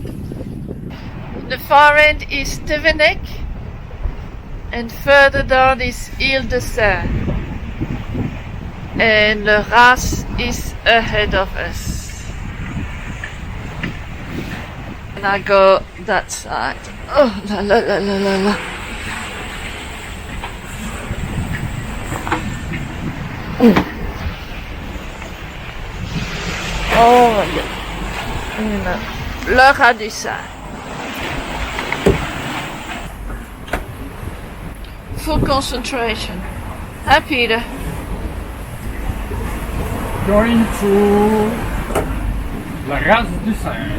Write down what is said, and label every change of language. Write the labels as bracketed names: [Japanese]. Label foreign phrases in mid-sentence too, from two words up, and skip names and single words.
[English] The far end is Tevenek, and further down is Ile de Seine. And the Ras is ahead of us. And I go that side. [French] Oh, la la la la la la. Oh, le Radassin. [English] Full concentration. Hi, Peter. Going to La Ras du Seine.